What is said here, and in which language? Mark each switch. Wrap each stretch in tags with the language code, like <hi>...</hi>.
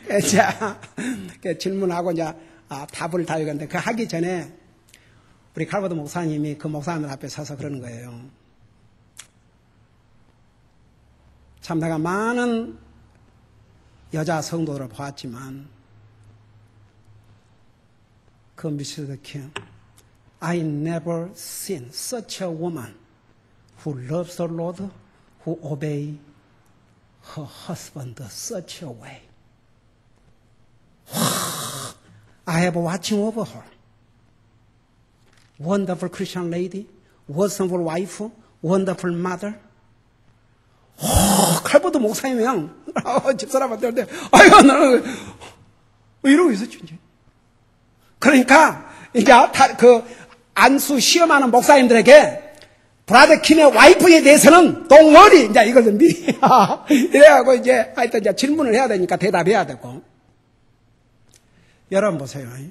<ko>자, 질문하고 이제 답을 다 읽었는데 그 하기 전에 우리 칼버드 목사님이 그 목사님들 앞에 서서 그러는 거예요. 참 내가 많은 여자 성도들을 보았지만 그 미스터 킹,</ko> <en>I never seen such a woman who loves the Lord, who obey her husband such a way. I have watching over her. Wonderful Christian lady, wonderful wife, wonderful mother.</en> <ko>칼버드 목사님이랑 집사람한테 아이고 나는 이러고 있었지. 그러니까 이제 그 안수 시험하는 목사님들에게 브라더 킴의 와이프에 대해서는 동원이 이제 이걸 좀 미리 이래가고 이제 하여튼 이제 질문을 해야 되니까 대답해야 되고. 여러분 보세요.</ko>